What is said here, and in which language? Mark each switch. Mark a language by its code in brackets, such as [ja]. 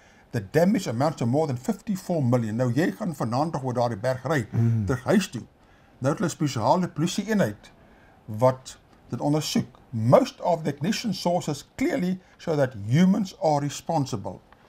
[en] The damage amounts to more than 54 million. [af] Nou jy gaan vanaand nog oor daardie berg ry, terug huis toe. Nou het hulle 'n spesiale polisie-eenheid wat dit ondersoek. [en] Most of the ignition sources clearly show that humans are responsible.